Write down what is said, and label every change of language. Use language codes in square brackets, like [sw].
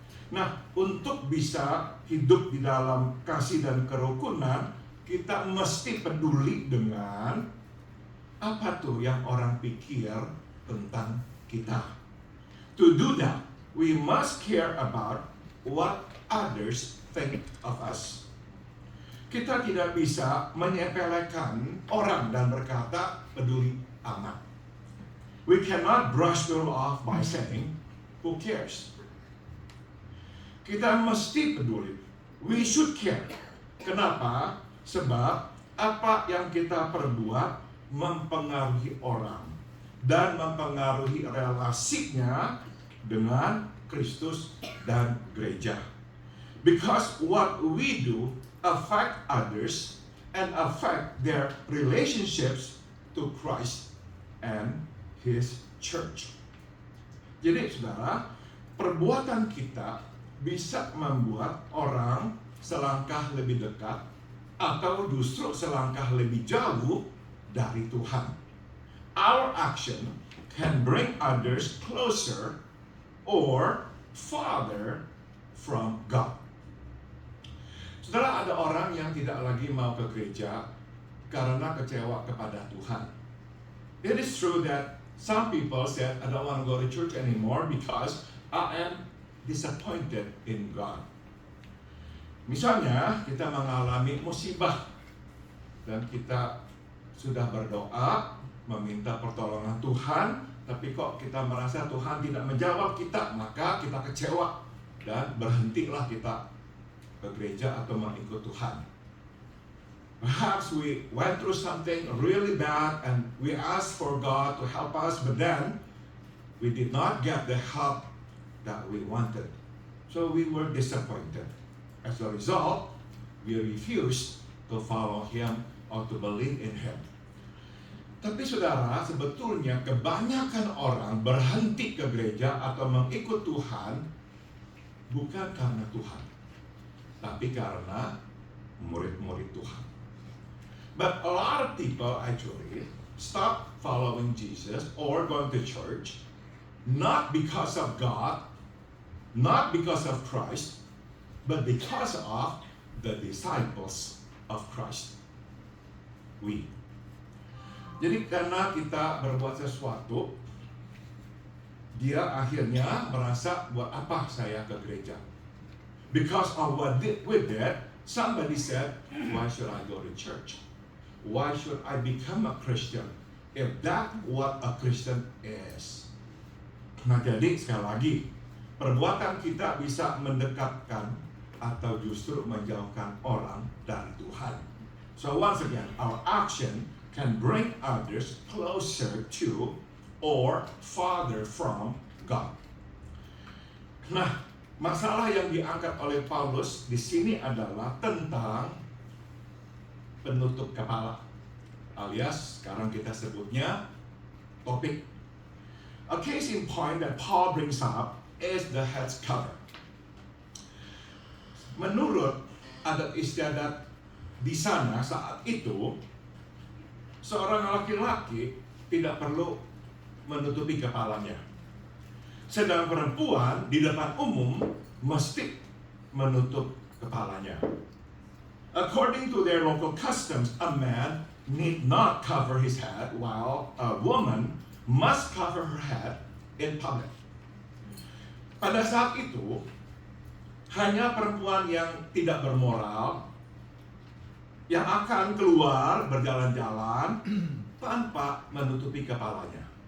[id] Nah, untuk bisa hidup di dalam kasih dan kerukunan, kita mesti peduli dengan apa tuh yang orang pikir tentang kita. [en] To do that, we must care about what others think of us. [id] Kita tidak bisa menyepelekan orang dan berkata peduli amat. [en] We cannot brush them off by saying, who cares? [id] Kita mesti peduli. [en] We should care. [id] Kenapa? Sebab apa yang kita perbuat mempengaruhi orang dan mempengaruhi relasinya dengan Kristus dan gereja. [en] Because what we do affect others and affect their relationships to Christ and His church. [id] Jadi saudara, perbuatan kita bisa membuat orang selangkah lebih dekat atau justru selangkah lebih jauh dari Tuhan. [en] Our action can bring others closer or farther from God. [id] Saudara, ada orang yang tidak lagi mau ke gereja karena kecewa kepada Tuhan. [en] It is true that some people said, I don't want to go to church anymore because I am disappointed in God. [id] Misalnya, kita mengalami musibah dan kita sudah berdoa, meminta pertolongan Tuhan, tapi kok kita merasa Tuhan tidak menjawab kita, maka kita kecewa dan berhentilah kita ke gereja atau mengikut Tuhan. [en] Perhaps we went through something really bad and we asked for God to help us, but then we did not get the help that we wanted. So we were disappointed. As a result, we refused to follow Him or to believe in Him. [id] Tapi saudara, sebetulnya kebanyakan orang berhenti ke gereja atau mengikut Tuhan bukan karena Tuhan, tapi karena murid-murid Tuhan. [en] But a lot of people actually stop following Jesus or going to church not because of God, not because of Christ, but because of the disciples of Christ. We. [id] Jadi karena kita berbuat sesuatu, dia akhirnya merasa, buat apa saya ke gereja? [en] Because of what we did, somebody said, why should I go to church? Why should I become a Christian? If that's what a Christian is. [id] Nah, jadi sekali lagi, perbuatan kita bisa mendekatkan atau justru menjauhkan orang dari Tuhan. [en] So once again, our action can bring others closer to or farther from God. [id] Nah, masalah yang diangkat oleh Paulus di sini adalah tentang penutup kepala, alias sekarang kita sebutnya topik. [en] A case in point that Paul brings up is the head's cover. [id] Menurut adat istiadat di sana saat itu, seorang laki-laki tidak perlu menutupi kepalanya. Sedang perempuan di depan umum mesti menutup kepalanya. [en] According to their local customs, a man need not cover his head, while a woman must cover her head in public. [id] Pada saat itu, hanya perempuan yang tidak bermoral yang akan keluar berjalan-jalan tanpa menutupi kepalanya.